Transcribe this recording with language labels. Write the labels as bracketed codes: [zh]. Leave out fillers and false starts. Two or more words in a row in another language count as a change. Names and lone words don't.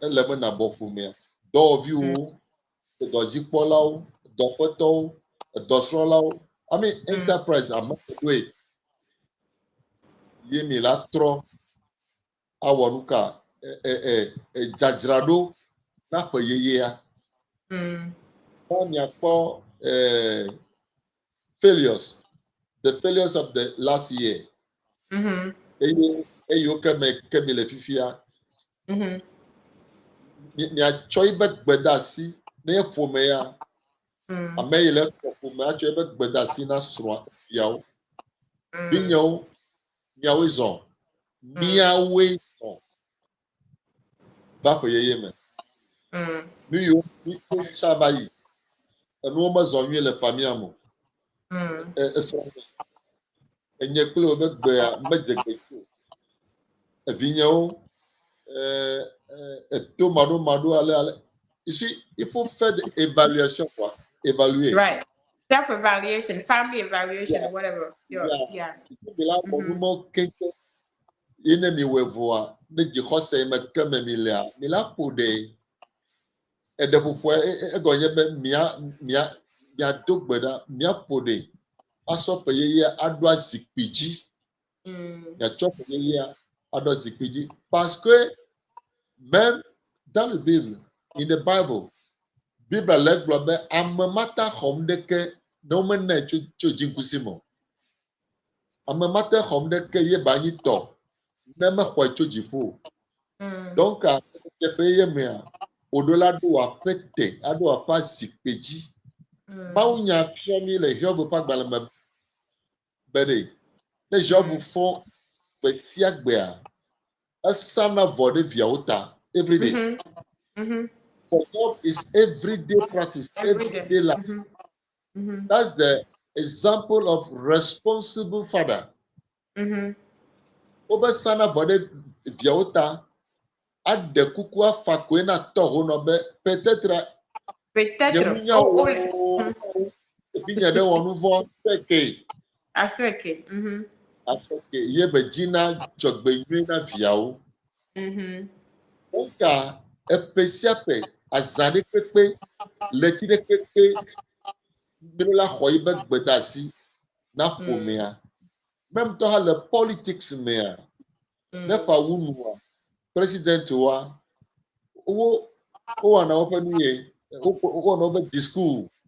[ee] eleme na bɔfomea dɔwɔviwo dɔdzikpɔlawo dɔƒetɔwo dɔsrɔ̃lawo enterprise ameɖoe ye mi la trɔ awɔ nu ka dzadzraɖo na ƒe yeyea na miakpɔ [en] failures the failures of the last year [ee] eyiwo ke mi le fifia miatsɔ yi be gbedasi ne ye ƒomea ame yi le ƒome atsɔ yi be gbedasi na srɔ̃a viawo vinyewo miawoe zɔ va ƒe yeye me nu yiwo sa va yi enuwo mezɔ nyuie le famia me esrɔ̃ enye kple wo be gbea medze gbe o evinyewo to maɖo ale [en] you see [fr] il faut faire de évaluation quoi évaluer [en] right self-evaluation family evaluation or whatever yeah [ee] mi la bɔ numawo keŋkeŋ yi ne mi wɔ vɔa ne dzixɔse me ke me mi lea mi la ƒo ɖe eɖeƒoƒoa egɔ nye be miado gbe ɖa miaƒo ɖe asɔ ƒe yeyea aɖo azikpui dzi miatsɔ ƒe yeyea aɖo azikpui dzi [fr] parce que même dans le Bible [en] in the Bible [ee] Bible le gblɔ be ame mata xɔm ɖeke ne womenae tso dziŋkusi me ame mata xɔm ɖeke ye ba nyi tɔ ne mexɔe tso dziƒo donc teƒe ye mea oɖo la ɖo aƒe te aɖo aƒe azikpui dzi Mawu nya fia mi le Hiob ƒe agbalẽ me be ɖe ne Hiob fɔ gbe sia gbea esana vɔ ɖe viawo ta [en] every day for God is everyday practice everyday life that's the example of responsible father [ee] wobe sana vɔ ɖe viawo ta aɖe kuku afa koe na tɔho nɔ be peut-être ebi nye ɖe wɔ nu vɔ aseke ye be dzi na dzɔgbenyui na viawo woka eƒe sia ƒe azã ɖe kpekpe leti ɖe kpekpe mi la xɔ yi be gbedasi na ƒomea même tɔ hã le politics mea ne fa wu nua president wa wowɔna woƒe nu ye wowɔna woƒe discours